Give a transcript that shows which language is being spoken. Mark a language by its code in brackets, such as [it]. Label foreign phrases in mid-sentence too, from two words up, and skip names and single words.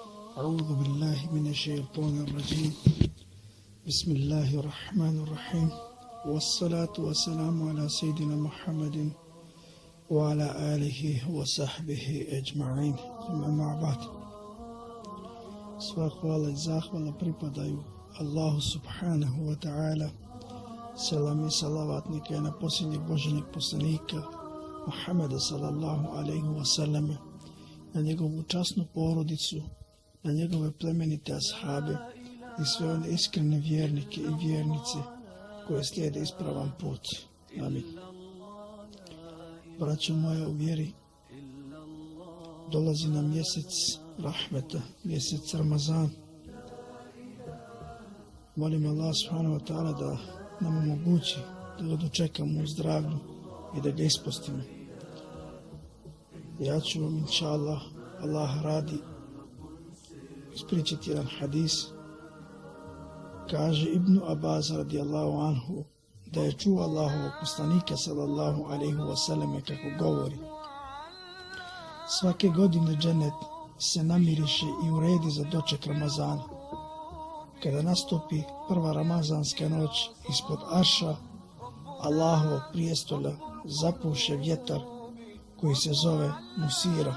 [ar] أعوذ بالله من الشيطان الرجيم بسم الله الرحمن الرحيم والصلاة والسلام على سيدنا محمد وعلى آله وصحبه أجمعين ثم مع بعد. [bs] Sva hvala i zahvala pripadaju Allahu [ar] سبحانه وتعالى. [bs] Selam i salavat neka je na posljednjeg Božjeg poslanika Muhammeda [ar] صلى الله عليه وسلم, [bs] na njegovu časnu porodicu, na njegove plemenite ashabe i sve one iskrene vjernike i vjernice koje slijede ispravan put. Amin. Braćo moja u vjeri, dolazi nam mjesec rahmeta, mjesec Ramazan. Molim Allah [ar] سبحانه وتعالى [bs] da nam omogući da ga dočekamo u zdravlju i da ga ispostimo. Ja ću vam, [ar] إن شاء الله [bs] radi, ispričati jedan hadis. Kaže Ibn Abbas [ar] رضي الله عنه [bs] da je čuo Allahovog poslanika [ar] صلى الله عليه وسلم [bs] kako govori: svake godine džennet se namiriše i uredi za doček Ramazana. Kada nastupi prva ramazanska noć, ispod arša Allahovog prijestolja zapuše vjetar koji se zove Musira.